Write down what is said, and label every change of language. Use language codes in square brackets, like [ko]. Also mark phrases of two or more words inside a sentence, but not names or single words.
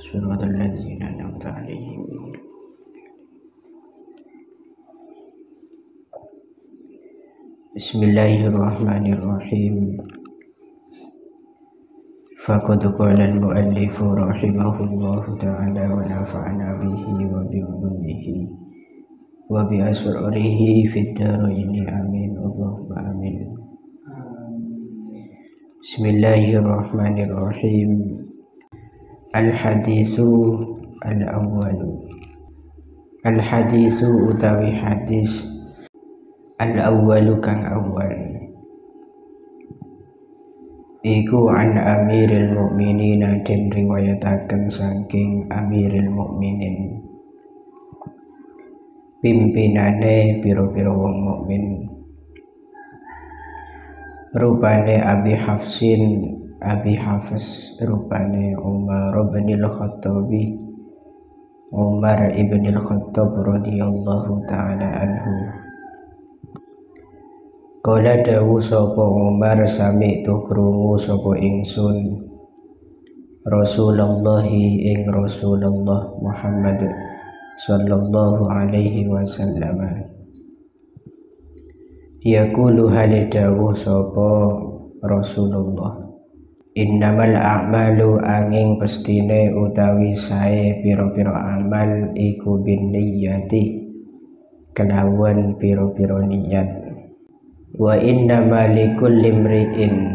[ar] صراط الذين أنعمت عليهم. بسم الله الرحمن الرحيم. فقد قال المؤلف رحمه الله تعالى ونفعنا به وبعلومه وبأسراره في الدارين آمين. اللهم آمين. بسم الله الرحمن الرحيم. الحديث الأول. [jv] Al-hadisu utawi hadis al-awwalu kang awal iku [ar] عن أمير المؤمنين, [jv] den riwayataken saking [ar] أمير المؤمنين, [jv] pimpinane pira-pira wong mukmin, rupane Abi Hafs, rupane Umar bin al-Khattabi, Umar ibn al-Khattab [ar] رضي الله تعالى عنه. [jv] Kala dawu sapa Umar, sami'tu krungu sapa ingsun Rasulullahi ing Rasulullah Muhammad [ar] صلى الله عليه وسلم [jv] yaqulu hale dawuh sapa Rasulullah, [ar] إنما الأعمال [jv] angin pestine utawi sae pira-pira amal iku binniyati kelawan pira-pira niat, [ar] وإنما لكل امرئ